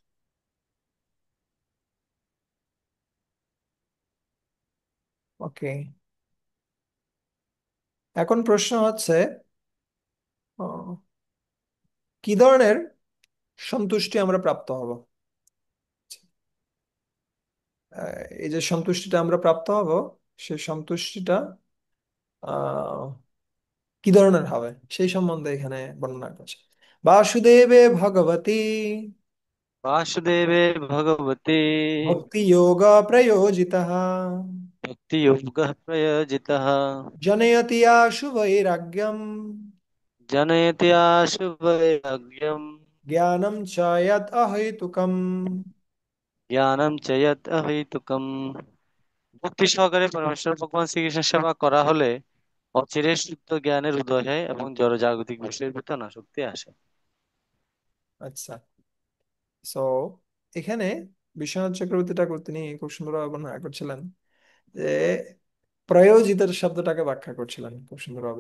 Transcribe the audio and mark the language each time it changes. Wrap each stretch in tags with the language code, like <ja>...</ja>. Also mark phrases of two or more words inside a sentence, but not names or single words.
<bn>ওকে, এখন প্রশ্ন হচ্ছে আহ, কি ধরনের সন্তুষ্টি আমরা প্রাপ্ত হব? এই যে সন্তুষ্টিটা আমরা প্রাপ্ত হব, সেই সন্তুষ্টিটা আহ কি ধরনের হবে সেই সম্বন্ধে এখানে বর্ণনা করছে।</bn> <sa>বাসুদেবে ভগবতী वासुदेवे भगवते ভক্তি যোগ প্রয়োজিতः भक्तियोगः प्रयोजितः जनयति आशु वैराग्यम जनयति आशु वैराग्यम् ज्ञानम च यत् अहेतुकम्। জ্ঞানম চ যৎ অহৈতুকম।</sa> <bn>ভক্তি সহকারে পরমেশ্বর ভগবান শ্রীকৃষ্ণের সেবা করা হলে অচিরে শুদ্ধ জ্ঞানের উদয় হয় এবং জড়জাগতিক বিষয়ের ভিতর আসক্তি আসে। আচ্ছা, সো এখানে বিশ্বনাথ চক্রবর্তী ঠাকুর তিনি খুব সুন্দরভাবে বর্ণনা করছিলেন যে প্রয়োজিতের শব্দটাকে ব্যাখ্যা করছিলেন খুব সুন্দরভাবে।</bn>